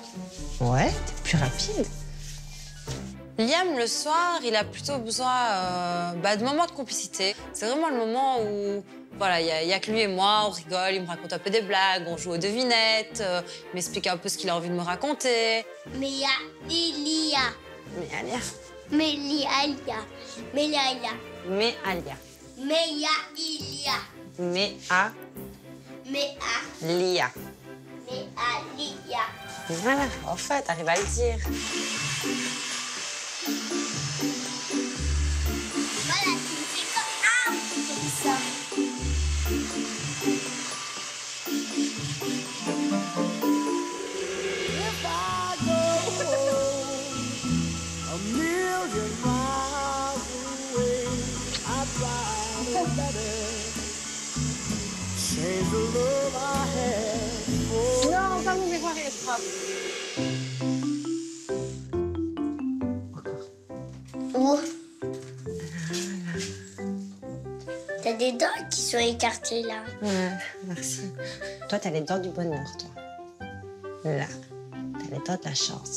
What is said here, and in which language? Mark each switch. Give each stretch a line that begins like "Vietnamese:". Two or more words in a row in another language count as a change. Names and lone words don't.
French: Ouais, t'es plus rapide. Liam, le soir, il a plutôt besoin de moments de complicité. C'est vraiment le moment où, voilà, il y a que lui et moi, on rigole, il me raconte un peu des blagues, on joue aux devinettes, il m'explique un peu ce qu'il a envie de me raconter. Mélia, Ilia. Mais Alia. Mélia, Ilia. Mélia, Ilia. Mais Alia. Mélia, Ilia. Mais A. Méa. Lia. Méa, Lia. Voilà, en fait, t'arrives à le dire. Voilà, tu me fais comme ça.
English: If I go a million miles away, I'd try to better change the love I had for
French: Non, pas mon miroir, il est propre. Où? T'as des dents qui sont écartées là. Ouais, merci. Toi, t'as les dents du bonheur, toi. Là, t'as les dents de la chance.